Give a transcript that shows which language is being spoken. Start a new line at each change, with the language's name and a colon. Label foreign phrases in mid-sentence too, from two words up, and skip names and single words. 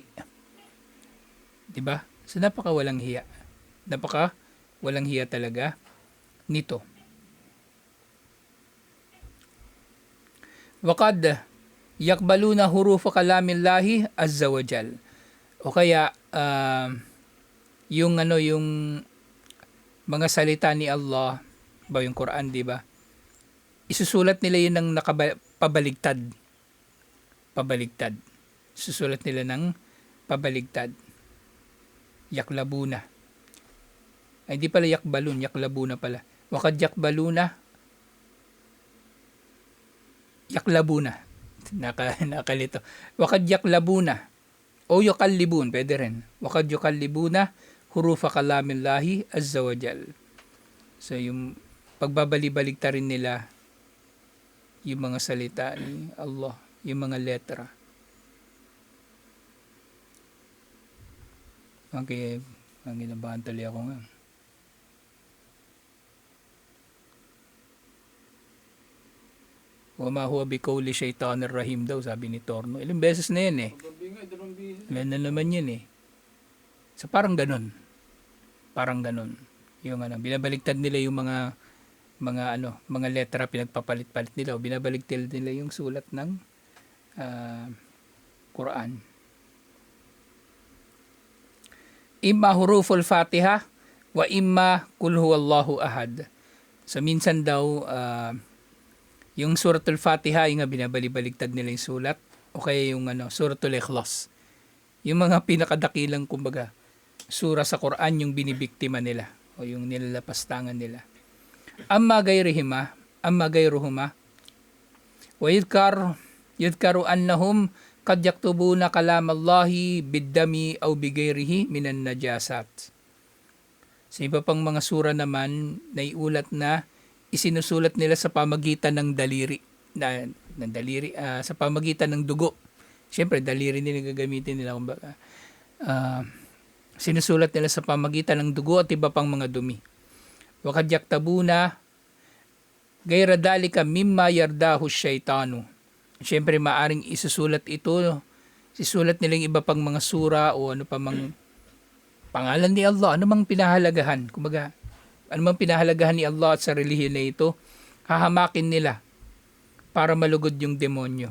Filipino: Diba? So napakawalang hiya. Napakawalang hiya talaga nito.
Arabic: وقد يقبلون حروف كلام الله عز وجل.
Filipino: O kaya, yung mga salita ni Allah ba yung Quran, di ba? Isusulat nila yun ng pabaligtad. Isusulat nila ng pabaligtad.
Arabic: يقلبون.
Filipino: Ay, di pala
Arabic: يقبلون، يقلبون
Filipino: pala.
Arabic: وقد يقبلون، يقلبون. Nakalito. وقد يقلبون. O يقالبون,
Filipino: pwede rin.
Arabic: وقد يقالبون، حروف كلام الله عز وجل.
Filipino: So, yung pagbabali-baligta rin nila yung mga salita ni Allah, yung mga letra. Okay, ang ginabahan tali ako nga.
Arabic: وما هو بقول الشيطان الرحيم
Filipino: daw, sabi ni Torno. Ilang beses na yan eh. Ilan na naman yun eh. So parang ganun. Parang ganun. Yung binabaligtad nila yung mga letra, pinagpapalit-palit nila o binabaligtad nila yung sulat ng Quran.
Arabic: إما حروف الفاتحة وإما قل هو الله أحد.
Filipino: So minsan daw yung suratul Fatiha yung binabalibaligtad nila yung sulat o kaya yung suratul Ikhlas. Yung mga pinakadakilang kumbaga sura sa Quran yung binibiktima nila o yung nilalapastangan nila.
Arabic: أما غيرهما ويذكر أنهم قد يكتبون كلام الله بالدم أو بغيره من النجاسات.
Filipino: Sa iba pang mga sura naman naiulat na isinusulat nila sa pamagitan ng daliri sa pamagitan ng dugo. Siyempre daliri nila gagamitin nila kumbaga. Sinusulat nila sa pamagitan ng dugo at iba pang mga dumi.
Arabic: وقد يكتبون غير ذلك مما يرضاه الشيطان.
Filipino: Siyempre maaring isusulat ito, isusulat nila yung iba pang mga sura o ano pa mang pangalan ni Allah, ano mang pinahalagahan. Kumbaga, ano mang pinahalagahan ni Allah at sa relihiyon na ito, hahamakin nila para malugod yung demonyo.